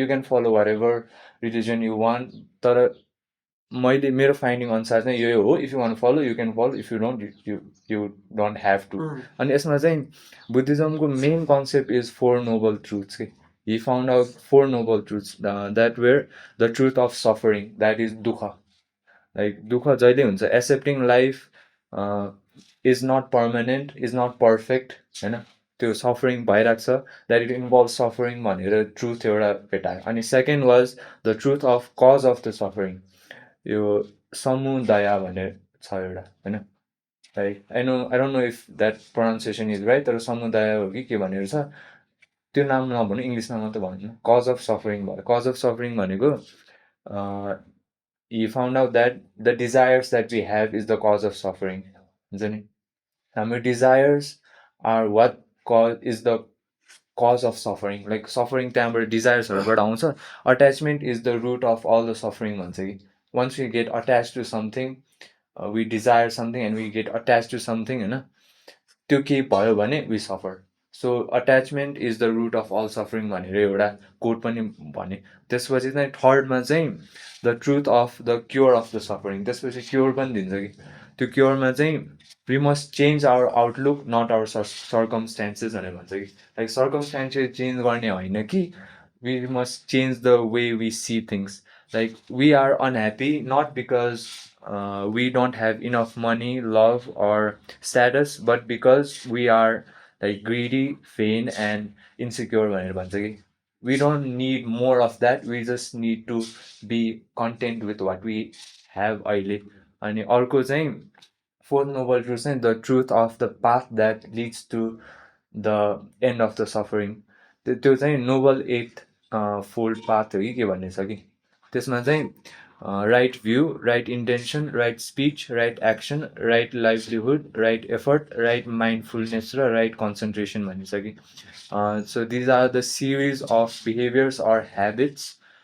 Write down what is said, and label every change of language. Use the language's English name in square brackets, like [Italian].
[English] You can follow whatever religion you want. [Nepali] तर मैले मेरो फाइन्डिङ अनुसार चाहिँ यो हो [English] if you want to follow you can follow if you don't you don't have to [Nepali] अनि यसमा चाहिँ बुद्धिज्मको [English] Main concept is four noble truths के he found out four noble truths that were the truth of suffering, that is dukha. Like [Nepali] dukha jaile huncha, [English] accepting life is not permanent, is not perfect, [Nepali] हैन त्यो [English] suffering भइराख्छ, that it involves suffering भनेर truth एउटा भेटायो. अनि second was the truth of cause of the suffering. [Nepali] यो samudaya भन्ने छ एउटा हैन, [English] like I don't know if that pronunciation is right, [Nepali] तर samudaya हो कि के भनेर छ, त्यो नाम नभन्नु इङ्ग्लिसमा मात्रै भन्नु [English] cause of suffering [Nepali] भयो. [English] Cause of suffering भनेको he found out that the desires that we have is the cause of suffering. [Nepali] हुन्छ नि हाम्रो [English] desires are what is the cause of suffering. Like suffering त्यहाँबाट desires-हरूबाट आउँछ. Attachment is the root of all the suffering [Nepali] भन्छ कि [English] once we get attached to something, we desire something and we get attached to something, होइन त्यो केही भयो भने we suffer. So attachment is the root of all suffering [Nepali] भनेर एउटा coat पनि भने। त्यसपछि चाहिँ थर्डमा चाहिँ [English] the truth of the cure of the suffering, [Nepali] त्यसपछि क्योर पनि दिन्छ कि त्यो क्योरमा चाहिँ [English] we must change our outlook not our circumstances [Nepali] भनेर भन्छ कि [English] Like circumstances change गर्ने होइन कि we must change the way we see things. Like we are unhappy not because we don't have enough money, love, or status, but because we are like greedy, vain, and insecure [Nepali] भनेर भन्छ कि [English] we don't need more of that, we just need to be content with what we have अहिले। [Nepali] अनि अर्को चाहिँ [English] Fourth noble truth चाहिँ the truth of the path that leads to the end of the suffering. त्यो चाहिँ noble eightfold path [Nepali] हो कि के भन्ने छ कि त्यसमा चाहिँ [English] right view, right intention, right speech, right action, right livelihood, right effort, right mindfulness र right concentration भन्ने छ कि so these are the series of behaviours or habits